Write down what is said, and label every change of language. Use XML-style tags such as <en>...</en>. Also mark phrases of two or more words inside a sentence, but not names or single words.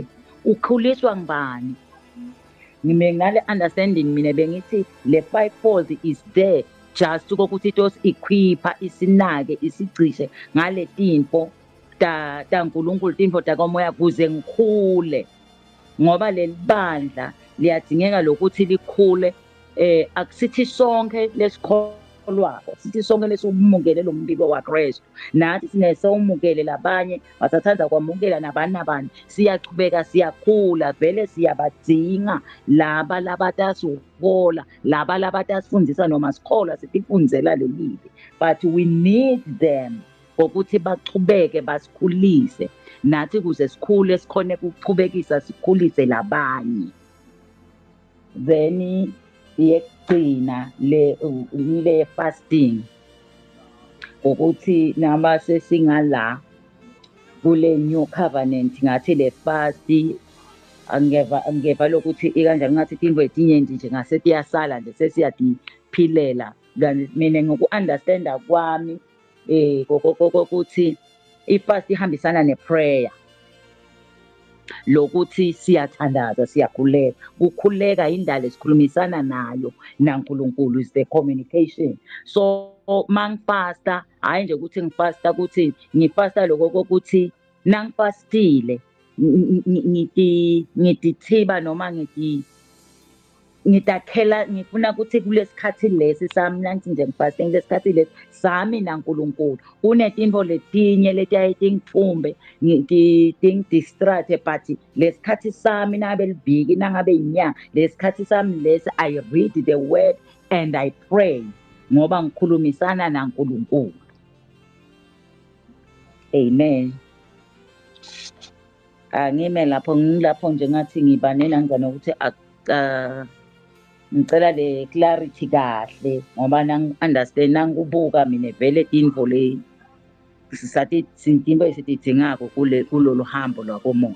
<ss>Ukhuliswa ngibani? Nginale understanding mina bengithi le fivefold</ss> <en>is there just</en> <ss>ukuthi</ss> <en>it was</en> <ss>equipa isinake isigcishe ngale tinto ta uNkulunkulu tinto takomoya kuze ngikhule ngoba leli bandla liyadingeka lokuthi likhule. Akusithi sonke lesikholwako sithi sonke lesumukele lo mbiko waKristu nathi sinesawumukele labanye basathanda kwamukela nabani siyachubeka siyakhula vele siyabadinga laba labatasuhola laba labatasifundisa noma sikholwa sitifundisela lelibi</ss> <en>but we need them</en> <ss>ukuthi bachubeke basikhulise nathi kuze sikhule sikhone ukuchubekisa sikhulise labanye. Then yekugcina le fasting ukuthi naba sesingala kule</ss> <en>new covenant</en> <ss>ngathi le fast angeva lokuthi ikanjani ngathi into etinye nje ngase tiyasala nje sesiyadiphilela. Mina ngoku-understanda kwami ukuthi ifast ihambisana neprayer lokuthi siyathandaza siyakhuleka. Kukhuleka indlela esikhulumisana nayo naNkulunkulu</ss> <en>is the communication.</en> <ss>So mangifasta hayi nje ukuthi ngifasta ukuthi ngifasta lokho kokuthi nangifastile ngitithiba noma ngitakhela ngifuna ukuthi kulesikhathi lesi sami nangithi nje ngifasting lesikhathi lesi sami naNkulunkulu kunetinto letinye letiyayingithumbe ngidi-distract but lesikhathi sami nangabe libhiki nangabe inyanga lesikhathi sami lesi</ss> <en>I read the word and I pray</en> <ss>ngoba ngikhulumisana naNkulunkulu. Amen. Ngime lapho ngilapho nje ngathi ngibanena ngizana ukuthi ngicela le clarity kahle ngoba nang-understand nangubuka mina vele info le sisathi sintimbo esitidingako kulolu hambo lwakomoya.</ss>